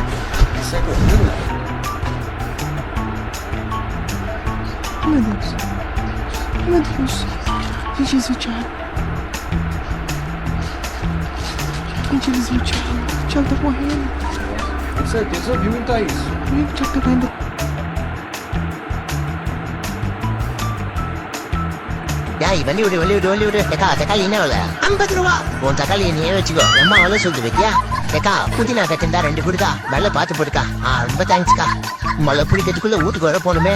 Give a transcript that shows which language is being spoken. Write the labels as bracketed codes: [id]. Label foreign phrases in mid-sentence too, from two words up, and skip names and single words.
[pt] Meu Deus. Meu Deus. Gente, esse é o Thiago. Gente, eles viram o Thiago. O Thiago tá morrendo. Com certeza viu, hein, Thaís? Meu, o Thiago tá caindo. [ta] Dai, வெளிவிடு. தக்காளி என்ன விலை? 50 ரூபா. உன் தக்காளி நீ வச்சுக்கோ. அம்மா அவ்வளோ சொல்லுது வைக்கியா? ஏக்கா, புதினா கட்டிருந்தா 2 கொடுக்கா. நல்லா பார்த்து போடுக்கா. ரொம்ப தேங்க்ஸ்க்கா. மழை பிடிக்கிறதுக்குள்ள வீட்டுக்கு வர போகணுமே.